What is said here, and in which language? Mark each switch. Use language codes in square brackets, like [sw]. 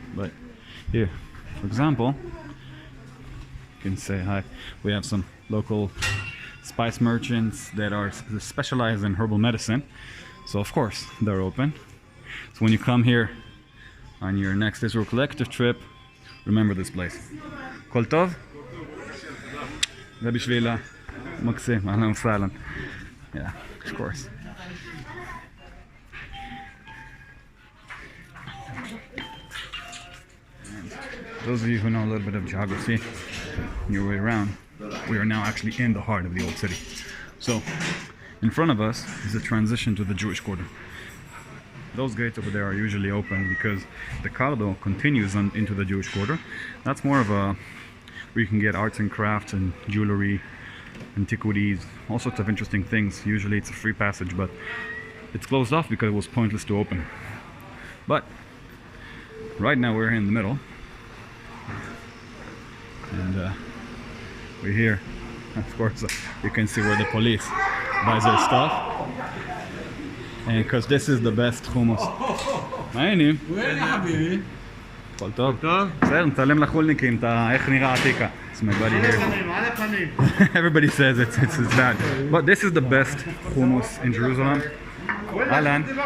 [en] But here, for example, you can say hi. We have some local spice merchants that are specialized in herbal medicine, so of course they're open. So when you come here on your next Israel Collective trip, remember this place. [he] Kol tov? זה בשביל מקסים, אהלן וסהלן. [en] Yeah, of course. And those of you who know a little bit of geography, your way around, we are now actually in the heart of the old city. So, in front of us is a transition to the Jewish quarter. Those gates over there are usually open because the corridor continues into the Jewish quarter. That's more of a where you can get arts and crafts and jewelry, antiquities, all sorts of interesting things. Usually it's a free passage, but it's closed off because it was pointless to open. But right now we're in the middle, and we're here. Of course, you can see where the police buys their stuff, and because this is the best hummus. [he] מה העניינים? הכל טוב? בסדר, נצלם לחולניקים איך נראה עתיקה. [en] It's my buddy here. Everybody says it's bad, but this is the best hummus in Jerusalem. Alan.